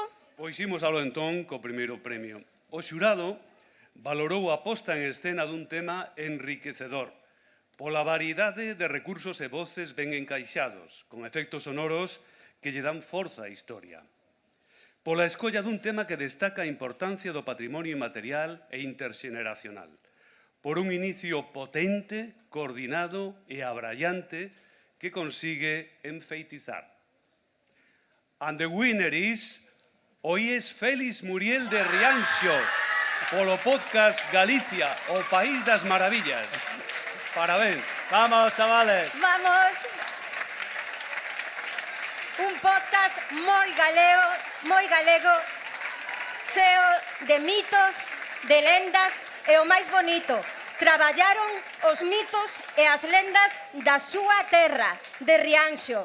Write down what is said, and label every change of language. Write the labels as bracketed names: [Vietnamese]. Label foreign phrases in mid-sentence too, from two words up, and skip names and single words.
[Galician] Pois imos alo entón co primeiro premio. O xurado valorou a posta en escena dun tema enriquecedor, pola variedade de recursos e voces ben encaixados, con efectos sonoros que lle dan forza á historia. Pola escolla dun tema que destaca a importancia do patrimonio inmaterial e interxeneracional. Por un inicio potente, coordinado e abrallante que consigue enfeitizar. [English] And the winner is Oíes Félix Muriel de Rianxo, [Galician] polo podcast [English] Galicia, o País das Maravillas. [Galician] Parabéns. Vamos, chavales. Vamos. Un podcast moi galego, cheo de mitos, de lendas e o máis bonito, traballaron os mitos e as lendas da súa terra, de Rianxo.